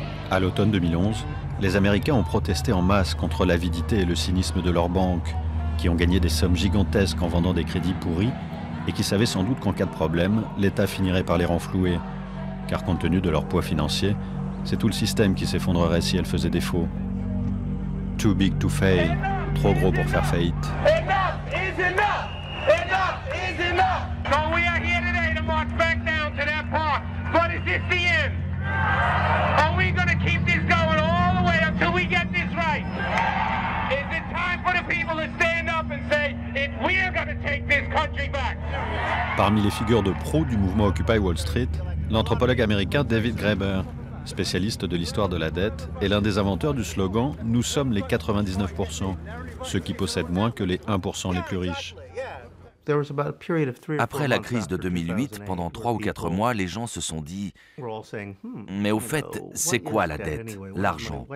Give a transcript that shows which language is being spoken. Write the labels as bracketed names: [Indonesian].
[French] À l'automne 2011, les Américains ont protesté en masse contre l'avidité et le cynisme de leurs banques, qui ont gagné des sommes gigantesques en vendant des crédits pourris et qui savaient sans doute qu'en cas de problème, l'État finirait par les renflouer, car compte tenu de leur poids financier, c'est tout le système qui s'effondrerait si elles faisaient défaut. [English] Too big to fail, [French] trop gros pour faire faillite. [English] Enough is enough! Enough is enough! So we are here today to march back down to that park. But is this the end? Are we going to keep this going all the way until we get this right? Is it time for the people to stand up and say, if we're going to take this country back? [French] Parmi les figures de proue du mouvement Occupy Wall Street, l'anthropologue américain David Graeber, spécialiste de l'histoire de la dette, est l'un des inventeurs du slogan « Nous sommes les 99%, ceux qui possèdent moins que les 1% les plus riches ». Après la crise de 2008, pendant 3 ou 4 mois, les gens se sont dit « Mais au fait, c'est quoi la dette, l'argent?